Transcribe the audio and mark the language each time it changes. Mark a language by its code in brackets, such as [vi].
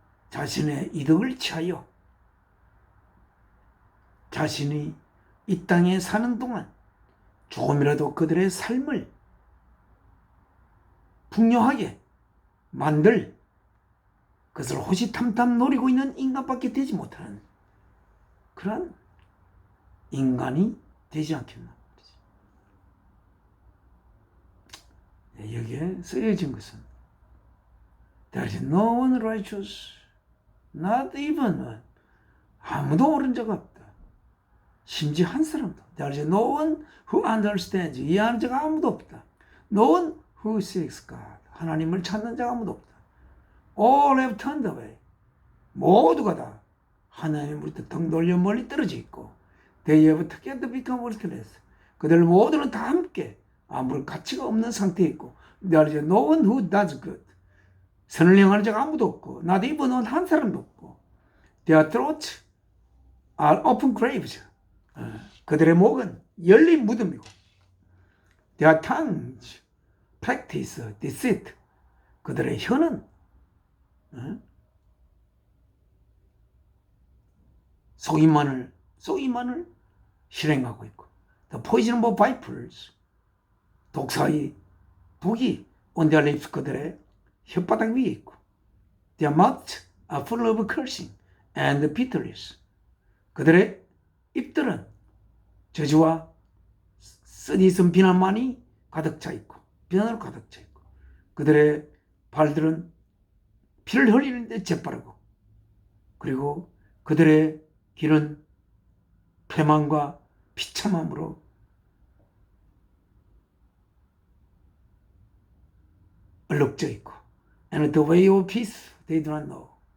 [ko] 자신의 이득을 취하여 자신이 이 땅에 사는 동안 조금이라도 그들의 삶을 풍요하게 만들 그것을 호시탐탐 노리고 있는 인간밖에 되지 못하는 그런 인간이 되지 않겠나. 여기에 쓰여진 것은 [en] There is no one righteous, not even one. [ko] 아무도 옳은 자가 없다. 심지어 한 사람도. [en] There is no one who understands. [ko] 이해하는 자가 아무도 없다. [en] No one who seeks God. [ko] 하나님을 찾는 자가 아무도 없다. [en] All have turned away. [ko] 모두가 다 하나님으로부터 등 돌려 멀리 떨어져 있고 [en] They have together become worthless. [ko] 그들 모두는 다 함께 아무런 가치가 없는 상태에 있고 [en] There is no one who does good. [ko] 선을 행하는 자가 아무도 없고 [en] not even [ko] 한 사람도 없고 [en] Their throats are open graves. [ko] 그들의 목은 열린 무덤이고 [en] Their tongues practice deceit. [ko] 그들의 혀는 속임만을 실행하고 있고 [en] The poison of vipers. 독사의 독이 on their lips. [ko] 그들의 혓바닥 위에 있고 [en] Their mouths are full of cursing and bitterness. [ko] 그들의 입들은 저주와 쓰디쓴 비난만이 가득 차 있고 비난으로 가득 차 있고 그들의 발들은 피를 흘리는데 재빠르고 그리고 그들의 길은 패망과 비참함으로 얼룩져 있고 [en] And the way of peace they do not know.